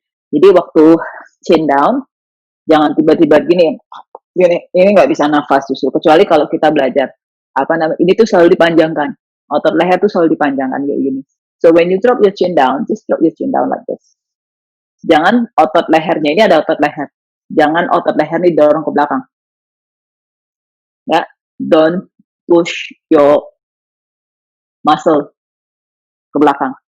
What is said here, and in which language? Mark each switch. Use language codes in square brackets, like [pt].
[id] Jadi waktu chin down, jangan tiba-tiba gini. Ini nggak bisa nafas justru. Kecuali kalau kita belajar ini tuh selalu dipanjangkan. Otot leher tuh selalu dipanjangkan kayak gini. [en] So when you drop your chin down, just drop your chin down like this. [id] Jangan otot lehernya, ini ada otot leher. Jangan otot leher ini dorong ke belakang. [en] Ya, don't push your muscle [id] ke belakang.